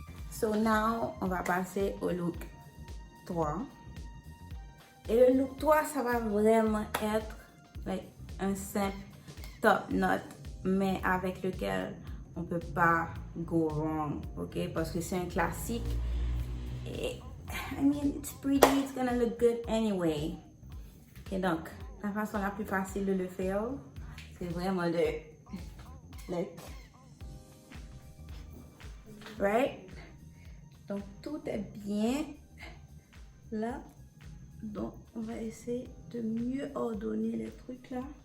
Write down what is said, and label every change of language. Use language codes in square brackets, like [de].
[en] So now, [fr] on va passer au look 3. Et le look 3, ça va vraiment être un simple top knot, mais avec lequel on ne peut pas [en] go wrong, [fr] ok? Parce que c'est un classique. [en] Et, I mean, it's pretty, it's gonna look good anyway. [fr] Ok, donc, la façon la plus facile de le faire, c'est vraiment de, right? Donc, tout est bien là. Donc, on va essayer de mieux ordonner les trucs là.